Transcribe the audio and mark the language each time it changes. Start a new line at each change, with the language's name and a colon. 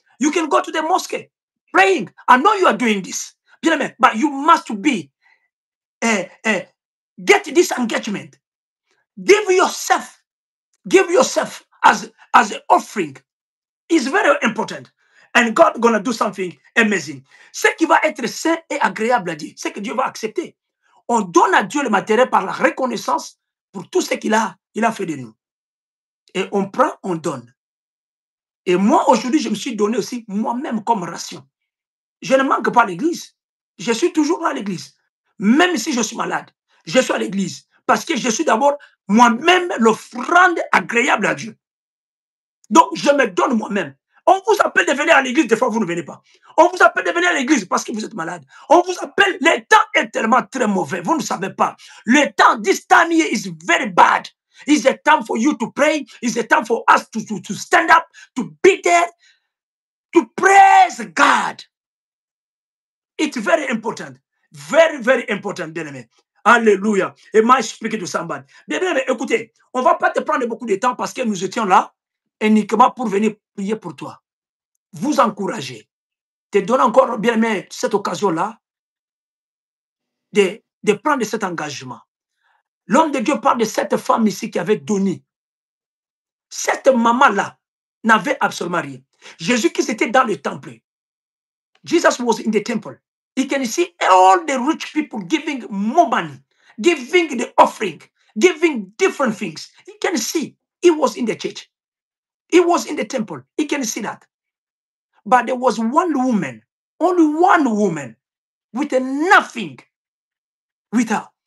English: You can go to the mosque, praying. I know you are doing this, but you must be, get this engagement. Give yourself as an offering. It's very important. And God gonna do something amazing.
French: Ce qui va être sain et agréable à Dieu, ce que Dieu va accepter. On donne à Dieu le matériel par la reconnaissance pour tout ce qu'il a fait de nous. Et on prend, on donne. Et moi, aujourd'hui, je me suis donné aussi moi-même comme ration. Je ne manque pas à l'église. Je suis toujours à l'église. Même si je suis malade, je suis à l'église. Parce que je suis d'abord moi-même l'offrande agréable à Dieu. Donc, je me donne moi-même. On vous appelle de venir à l'église, des fois vous ne venez pas. On vous appelle de venir à l'église parce que vous êtes malade. On vous appelle, le temps est tellement très mauvais, vous ne savez pas. Le temps,
English: this time here is very bad. It's a time for you to pray. It's a time for us to stand up, to be there, to praise God. It's very important. Very, very important, bien-aimé. Alléluia. Am I speaking to somebody?
French: Bien-aimé, écoutez, on ne va pas te prendre beaucoup de temps parce que nous étions là uniquement pour venir prier pour toi. Vous encourager. Te donner encore, bien-aimé, cette occasion-là de prendre cet engagement. L'homme de Dieu parle de cette femme ici qui avait donné. Cette maman-là n'avait absolument rien. Jésus-Christ était dans le temple.
English: Jesus was in the temple. You can see all the rich people giving more money, giving the offering, giving different things. You can see he was in the church. He was in the temple. You can see that. But there was one woman, only one woman, with nothing with her.